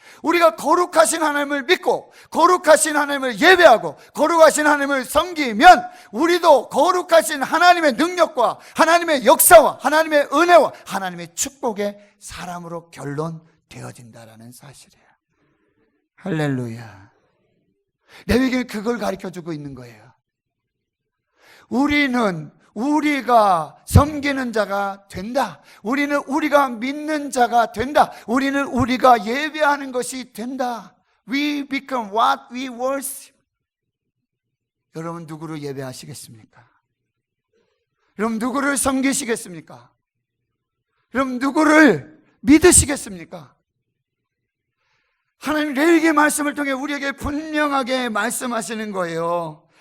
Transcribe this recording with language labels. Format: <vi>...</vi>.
<ko>우리가 거룩하신 하나님을 믿고 거룩하신 하나님을 예배하고 거룩하신 하나님을 섬기면 우리도 거룩하신 하나님의 능력과 하나님의 역사와 하나님의 은혜와 하나님의 축복의 사람으로 결론되어진다라는 사실이에요. 할렐루야. 레위기는 그걸 가르쳐주고 있는 거예요. 우리는 우리가 섬기는 자가 된다. 우리는 우리가 믿는 자가 된다. 우리는 우리가 예배하는 것이 된다.</ko> <en>We become what we worship.</en> <ko>여러분 누구를 예배하시겠습니까? 여러분 누구를 섬기시겠습니까? 여러분 누구를 믿으시겠습니까? 하나님 레위기의 말씀을 통해 우리에게 분명하게 말씀하시는 거예요.</ko>